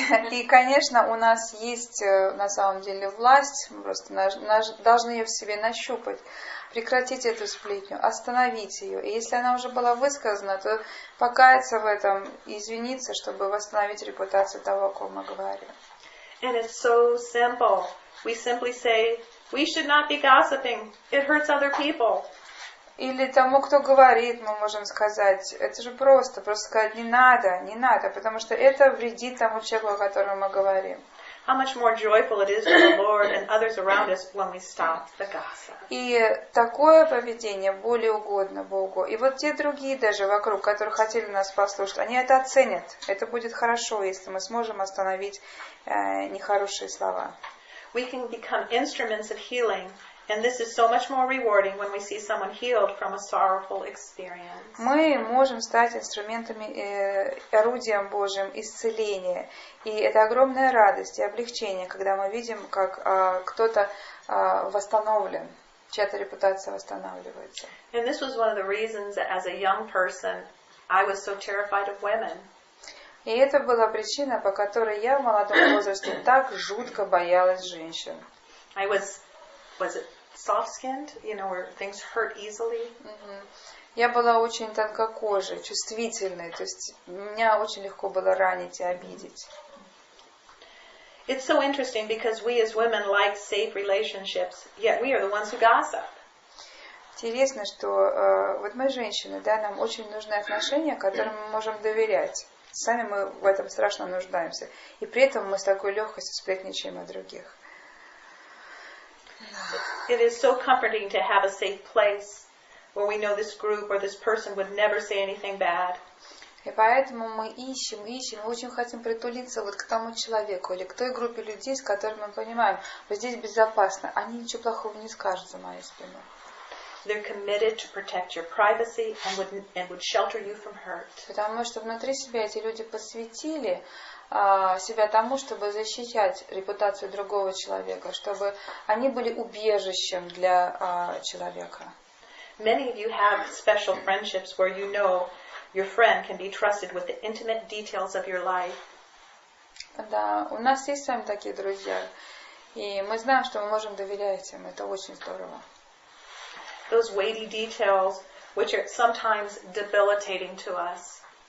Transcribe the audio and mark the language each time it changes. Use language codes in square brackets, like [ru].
[ru] И, конечно, у нас есть на самом деле власть, мы просто должны ее в себе нащупать, прекратить эту сплетню, остановить ее. И если она уже была высказана, то покаяться в этом, извиниться, чтобы восстановить репутацию того, о ком мы говорим. [en] And it's so simple. We simply say, we should not be gossiping. It hurts other people. [ru] Или тому, кто говорит, мы можем сказать, это же просто сказать, не надо, потому что это вредит тому человеку, о котором мы говорим. [en] How much more joyful it is to the Lord and others around us when we stop the gossip. [ru] И такое поведение более угодно Богу. И вот те другие даже вокруг, которые хотели нас послушать, они это оценят. Это будет хорошо, если мы сможем остановить нехорошие слова. [en] We can become instruments of healing. And this is so much more rewarding when we see someone healed from a sorrowful experience. [ru] Мы можем стать инструментами, орудием Божьим исцеления. И это огромная радость и облегчение, когда мы видим, как кто-то восстановлен, чья-то репутация восстанавливается. [en] And this was one of the reasons that as a young person, I was so terrified of women. [ru] И это была причина, по которой я в молодом возрасте так жутко боялась женщин. [en] I was it soft-skinned, where things hurt easily? [ru] Я была очень тонкокожей, чувствительной, то есть меня очень легко было ранить и обидеть. [en] It's so interesting because we as women like safe relationships, yet we are the ones who gossip. [ru] Интересно, что вот мы женщины, да, нам очень нужны отношения, которым мы можем доверять. Сами мы в этом страшно нуждаемся. И при этом мы с такой легкостью сплетничаем о других. [en] It is so comforting to have a safe place where we know this group or this person would never say anything bad. [ru] И поэтому мы ищем, мы очень хотим притулиться вот к тому человеку или к той группе людей, с которыми мы понимаем, вот здесь безопасно, они ничего плохого не скажут за моей спиной. [en] They're committed to protect your privacy and would shelter you from hurt. [ru] Потому что внутри себя эти люди посвятили себя тому, чтобы защищать репутацию другого человека, чтобы они были убежищем для человека. [en] Many of you have special friendships where you know your friend can be trusted with the intimate details of your life. [ru] Да, у нас есть с вами такие друзья, и мы знаем, что мы можем доверять им. Это очень здорово. [en] Those weighty details, which are sometimes debilitating to us.